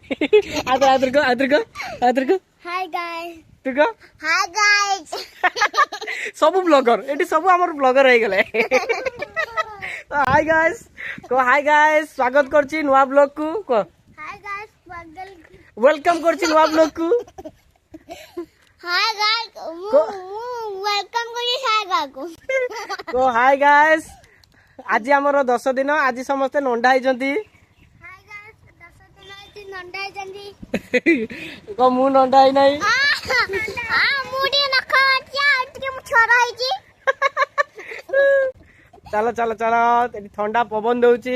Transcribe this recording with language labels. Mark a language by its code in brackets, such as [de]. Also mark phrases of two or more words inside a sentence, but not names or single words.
[or] ଆଦର [en] Hi guys. [or] ତୁ କହ [en] Hi guys. [or] ସବୁ ବ୍ଲଗର ଏଠି ସବୁ ଆମର ବ୍ଲଗର ହେଇଗଲେ। [en] Hi guys [or] କହ, [en] Hi guys [or] ସ୍ୱାଗତ କରୁଛି ନୂଆ ବ୍ଲଗ କୁ। କହ [en] Hi guys. [or] ୱେଲକମ୍ କରୁଛି ନୂଆ ବ୍ଲଗ କୁ। [en] Hi guys. Welcome କରି hi guys କୁ। [or] କହ [en] Hi guys, [or] ଆଜି ଆମର 10 ଦିନ, ଆଜି ସମସ୍ତେ ନଣ୍ଡା ହେଇଛନ୍ତି। [en] Hi guys. [or] 10 ଦିନ ହେଇଛି ନଣ୍ଡା ହେଇଛନ୍ତି। କହ ମୁଁ ନଣ୍ଡା ହେଇନାହିଁ। ମୁଁ ଟିକେ ନଖ ଅଛି ଆଉ ଟିକେ ମୁଁ ଛୋର ହେଇଛି। ଚାଲ ଚାଲ ଚାଲ, ଏଠି ଥଣ୍ଡା ପବନ ଦଉଛି।